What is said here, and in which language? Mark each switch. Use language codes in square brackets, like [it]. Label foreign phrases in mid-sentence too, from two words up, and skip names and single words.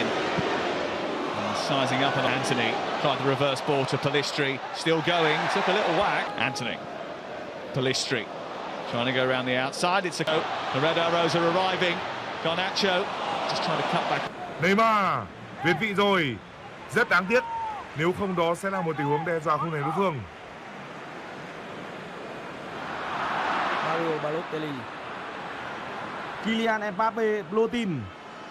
[en] And sizing up on Anthony. Tried the reverse ball to Pellistri. Still going. Took a little whack. Anthony. Pellistri. Trying to go around the outside. It's a go. The Red Arrows are arriving. Garnacho just trying to cut back. [vi] Neymar việt vị rồi. Rất đáng tiếc. Nếu không đó sẽ là một tình huống đe dọa khung thành đối phương. [en] Mario Balotelli. Kylian Mbappe, blue team.